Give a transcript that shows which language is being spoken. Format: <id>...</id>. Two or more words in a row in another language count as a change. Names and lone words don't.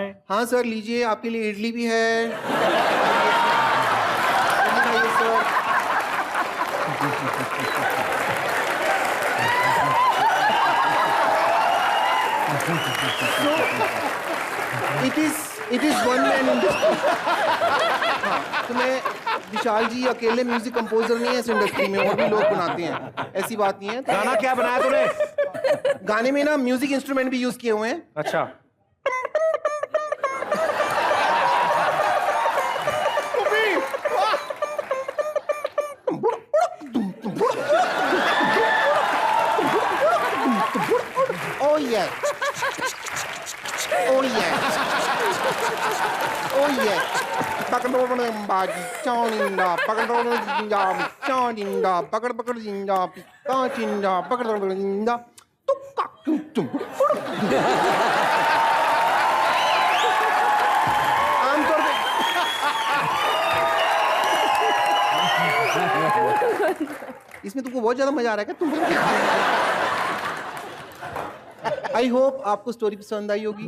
<hi>हाँ सर लीजिए, आपके लिए इडली भी है। सर</hi> <en>it is one man industry.</en> <hi>तो मैं विशाल जी अकेले</hi> <en>music composer</en> <hi>नहीं है इस इंडस्ट्री में, और भी लोग बनाते हैं, ऐसी बात नहीं है। गाना क्या बनाया तूने? गाने में ना</hi> <en>music instrument</en> <hi>भी यूज किए हुए हैं। अच्छा।</hi> <en>Oh yeah. Oh yeah. Oh yeah. Pakadorna baji choninda pakadorna jinda choninda pakad jinda pichinda pakadorna jinda tukka tum.</en> <hi>आमतौर पे इसमें तुमको बहुत ज्यादा मजा आ रहा है क्या? तुम</hi> <en>I hope</en> <hi>आपको स्टोरी पसंद आई होगी।</hi>